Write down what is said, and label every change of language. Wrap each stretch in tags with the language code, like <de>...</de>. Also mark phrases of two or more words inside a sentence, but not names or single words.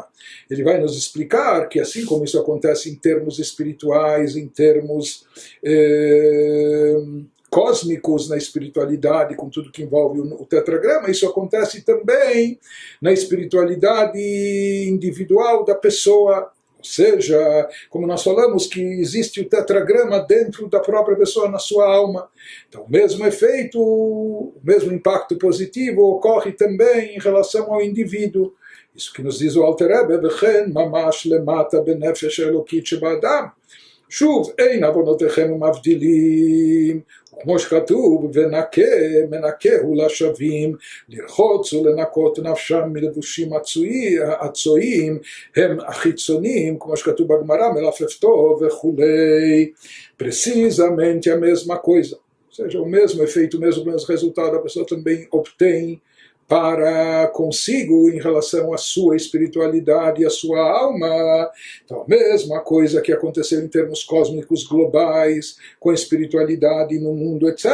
<pt>Ele vai nos explicar que assim como isso acontece em termos espirituais, em termos cósmicos na espiritualidade, com tudo que envolve o tetragrama, isso acontece também na espiritualidade individual da pessoa. Ou seja, como nós falamos que existe o tetragrama dentro da própria pessoa, na sua alma. Então o mesmo efeito, o mesmo impacto positivo ocorre também em relação ao indivíduo. Isso que nos diz o Alter Rebbe,</pt> <he>וכן ממש למטה בנפש האלוקית שבאדם. שוב, אין עוונותיכם מבדילים, וכמו שכתוב, מנקהו לשווים, לרחוץ ולנקות נפשם מלבושים הצועים, הם החיצוניים, כמו שכתוב בגמרא, מלפלפתו וכולי.</he> <pt>Precisamente a mesma coisa. Ou seja, o mesmo efeito, o mesmo resultado, a pessoa também obtém para consigo em relação à sua espiritualidade e à sua alma. Então, a mesma coisa que aconteceu em termos cósmicos globais, com a espiritualidade no mundo, etc.</pt>